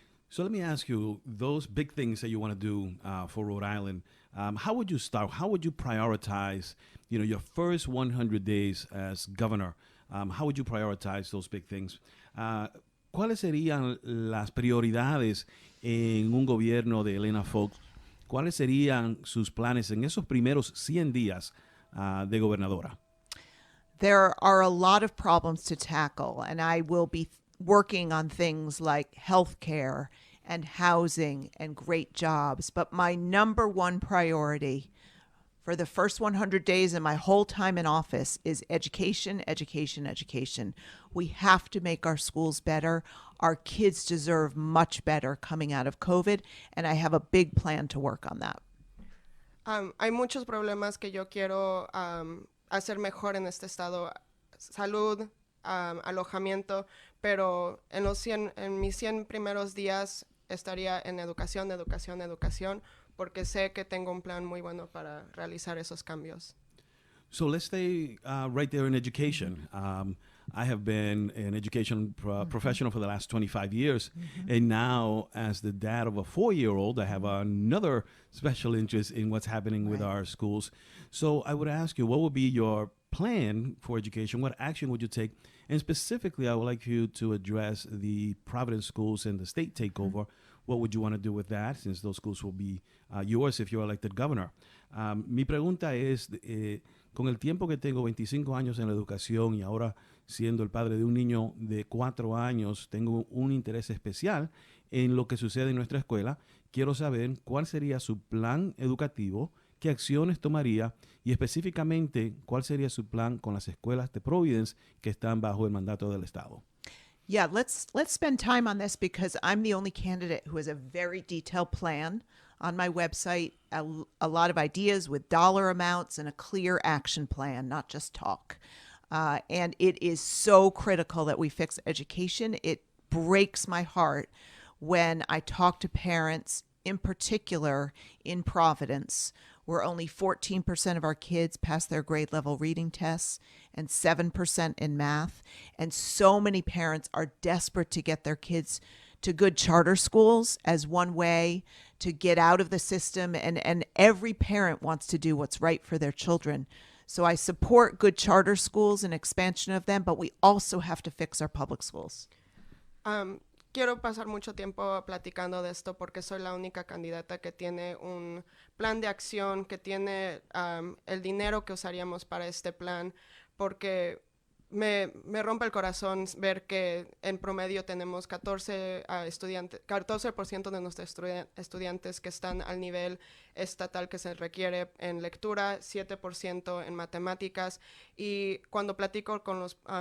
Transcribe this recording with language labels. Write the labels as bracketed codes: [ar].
[en] So let me ask you, those big things that you want to do for Rhode Island, how would you start? How would you prioritize, your first 100 days as governor? How would you prioritize those big things? [es] ¿Cuáles serían las prioridades en un gobierno de Helena Foulkes? ¿Cuáles serían sus planes en esos primeros 100 días de gobernadora? [en] There are a lot of problems to tackle, and I will be working on things like healthcare and housing and great jobs. But my number one priority for the first 100 days and my whole time in office is education, education, education. We have to make our schools better. Our kids deserve much better coming out of COVID, and I have a big plan to work on that. [es] Hay muchos problemas que yo quiero hacer mejor en este estado. Salud, alojamiento, pero en mis 100 primeros días estaría en educación, educación, educación, porque sé que tengo un plan muy bueno para realizar esos cambios. [en] So let's stay right there in education. I have been an education professional for the last 25 years, and now as the dad of a 4-year-old, I have another special interest in what's happening with our schools. So I would ask you, what would be your plan for education? What action would you take? And specifically, I would like you to address the Providence schools and the state takeover. What would you want to do with that, since those schools will be yours if you're elected governor? [es] Mi pregunta es, con el tiempo que tengo, 25 años en la educación, y ahora siendo el padre de un niño de 4 años, tengo un interés especial en lo que sucede en nuestra escuela. Quiero saber cuál sería su plan educativo, qué acciones tomaría y específicamente cuál sería su plan con las escuelas de Providence que están bajo el mandato del Estado. [en] Yeah, let's spend time on this because I'm the only candidate who has a very detailed plan on my website, a lot of ideas with dollar amounts and a clear action plan, not just talk. And it is so critical that we fix education. It breaks my heart when I talk to parents, in particular in Providence, where only 14% of our kids pass their grade level reading tests and 7% in math. And so many parents are desperate to get their kids to good charter schools as one way to get out of the system. And every parent wants to do what's right for their children. So I support good charter schools and expansion of them, but we also have to fix our public schools. [es] Quiero pasar mucho tiempo platicando de esto porque soy la única candidata que tiene un plan de acción, que tiene el dinero que usaríamos para este plan, porque me rompe el corazón ver que en promedio tenemos 14% de nuestros estudiantes que están al nivel estatal que se requiere en lectura, 7% en matemáticas, y cuando platico con los